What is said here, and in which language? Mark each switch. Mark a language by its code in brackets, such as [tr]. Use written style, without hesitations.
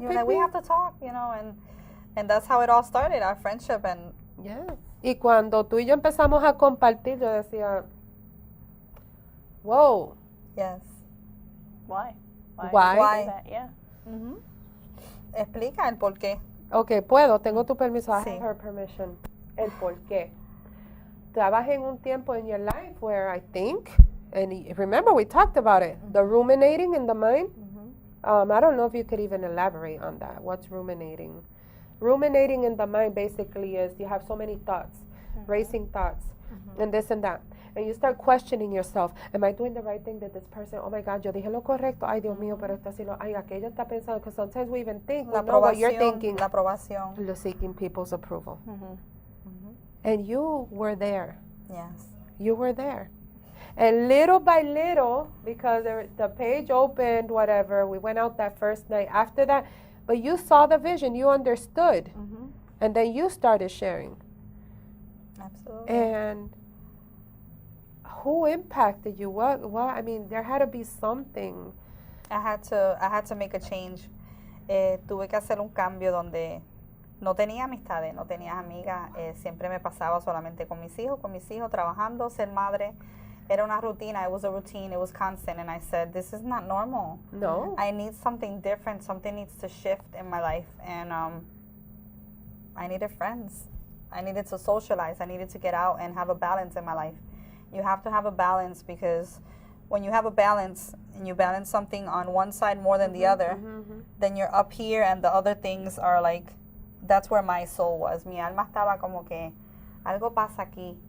[en] You know, like, we have to talk, you know, and that's how it all started, our friendship. And yeah. [es] Y cuando tú y yo empezamos a compartir, yo decía, wow. [en] yes. Why? Why? do you say that? Yeah. [es] Explica el por qué. Okay, puedo, tengo tu permiso. [en] I [es] Sí. [en] have her permission. [es] El por qué. Estabas en un tiempo [en] in your life where I think, and remember we talked about it, the ruminating in the mind. I don't know if you could even elaborate on that. What's ruminating? Ruminating in the mind basically is you have so many thoughts, racing thoughts, and this and that. And you start questioning yourself. Am I doing the right thing? Did this person, oh my God, [es] yo dije lo correcto. Ay, Dios mío, pero esto así lo, ay, aquello está pensando. [en] Because sometimes we even think, we know what you're thinking. [es] La aprobación. [en] You're seeking people's approval. And you were there. Yes. You were there. And little by little, because the page opened, whatever, we went out that first night. After that, but you saw the vision, you understood. And then you started sharing. Absolutely. And who impacted you? What? I mean, there had to be something. I had to make a change. [es] Tuve que hacer un cambio donde no tenía amistades, no tenía amigas. Siempre me pasaba solamente con mis hijos, trabajando, ser madre. Era una rutina. [en] It was a routine. It was constant. And I said, this is not normal. No. I need something different. Something needs to shift in my life. And I needed friends. I needed to socialize. I needed to get out and have a balance in my life. You have to have a balance, because when you have a balance and you balance something on one side more than the other, then you're up here and the other things are like, that's where my soul was. [es] Mi alma estaba como que algo pasa aquí.